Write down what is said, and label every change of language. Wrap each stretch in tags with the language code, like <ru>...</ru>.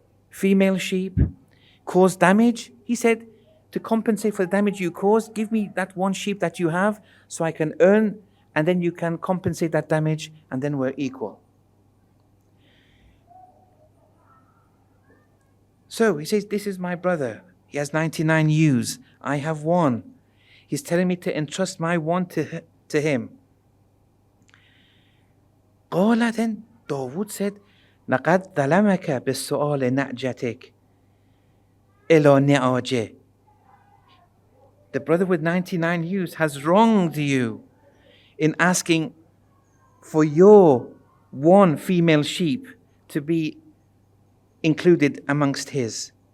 <en>Female sheep caused damage. He said, to compensate for the damage you caused, give me that one sheep that you have so I can earn, and then you can compensate that damage, and then we're equal. So he says, this is my brother. He has 99 ewes. I have one. He's telling me to entrust my one to him.</en> <ar>قال,</ar> <en>then Dawood said,</en> <ar>لقد ظلمك بالسؤال نعجتك إلى نعاجه.</ar> <en>The brother with 99 ewes has wronged you in asking for your one female sheep to be included amongst his.</en>